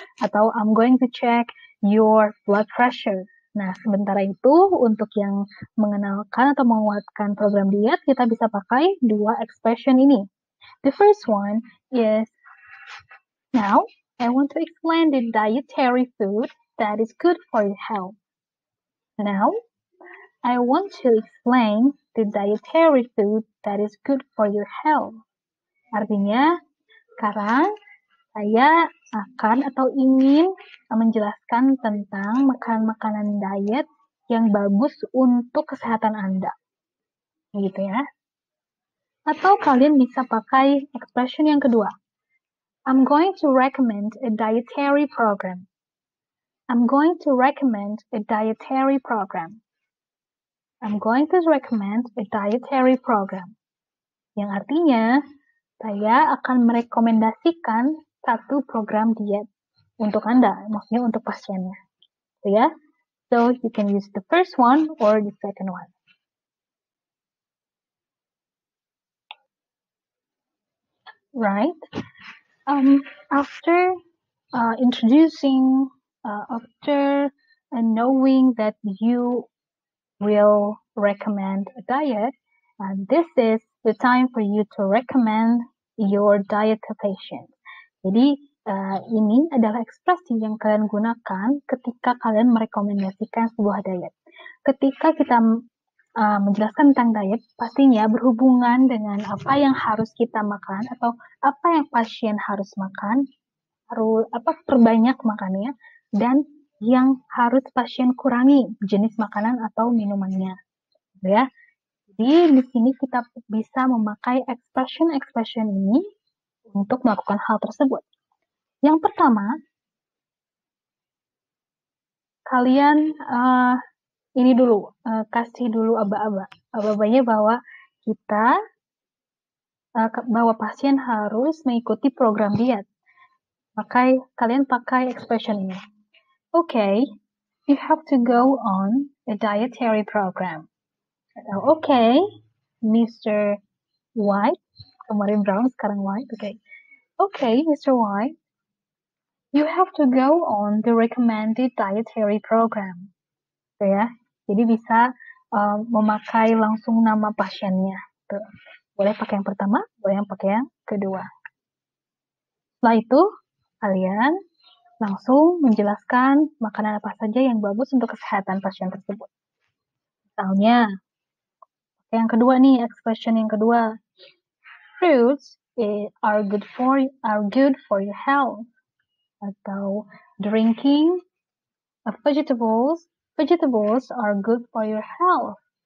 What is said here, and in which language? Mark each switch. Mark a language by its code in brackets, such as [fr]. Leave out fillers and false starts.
[en] Atau I'm going to check your blood pressure. [id] Nah, sementara itu untuk yang mengenalkan atau menguatkan program diet, kita bisa pakai dua expression ini. [en] The first one is, now I want to explain the dietary food that is good for your health. Now, I want to explain the dietary food that is good for your health. [id] Artinya, sekarang saya akan atau ingin menjelaskan tentang makanan-makanan diet yang bagus untuk kesehatan Anda. Gitu ya. Atau kalian bisa pakai expression yang kedua. [en] I'm going to recommend a dietary program. I'm going to recommend a dietary program. I'm going to recommend a dietary program. [id] Yang artinya, saya akan merekomendasikan satu program diet untuk Anda, maksudnya untuk pasiennya. [en] So, ya. So, you can use the first one or the second one. Right? After introducing, after knowing that you will recommend a diet, this is the time for you to recommend your diet to patient. [id] Jadi ini adalah ekspresi yang kalian gunakan ketika kalian merekomendasikan sebuah diet. Ketika kita menjelaskan tentang diet, pastinya berhubungan dengan apa yang harus kita makan atau apa yang pasien harus makan, harus perbanyak makannya, dan yang harus pasien kurangi jenis makanan atau minumannya, ya. Jadi di sini kita bisa memakai expression ini untuk melakukan hal tersebut. Yang pertama, kalian ini dulu kasih dulu aba-abanya bahwa kita bahwa pasien harus mengikuti program diet. Kalian pakai expression ini. [en] Okay, you have to go on a dietary program. Okay, Mr. White, [id] kemarin [en] brown, [id] sekarang [en] white. Okay, Mr. White, you have to go on the recommended dietary program. [id] Ya, jadi bisa memakai langsung nama pasiennya. Tuh. Boleh pakai yang pertama, boleh yang pakai yang kedua. Setelah itu, kalian langsung menjelaskan makanan apa saja yang bagus untuk kesehatan pasien tersebut. Misalnya, yang kedua nih, expression yang kedua. [en] Fruits are good for your health. Atau drinking vegetables are good for your health.